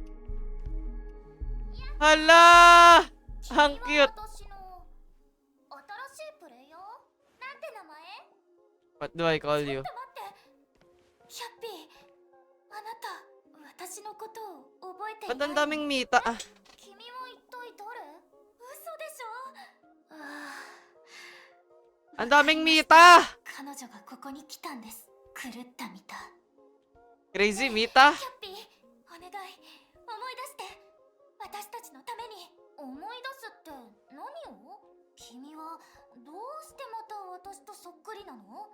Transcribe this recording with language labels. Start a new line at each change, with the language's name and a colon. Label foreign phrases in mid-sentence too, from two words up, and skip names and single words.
Filipino: Hala! Ang
Japanese: 君は
English: cute!
Japanese: 私の新しいプレイヤー？なんて名前？
English: What do I call
Japanese: ちょ
English: you?
Japanese: っと待って。キャッピー、あなた、私のことを覚えてい
Filipino: Ba't
Japanese: ない
Filipino: ang daming Mita? Ah,
Japanese: 君は一体誰？嘘でしょ？
Filipino: ang daming Mita!
Japanese: 彼女がここに来たんです。狂ったミタ。
English: Crazy Mita?
Japanese: キャッピー、お願い、思い出して。私たちのために。思い出すって何を？君はどうしてまた私とそっくりなの？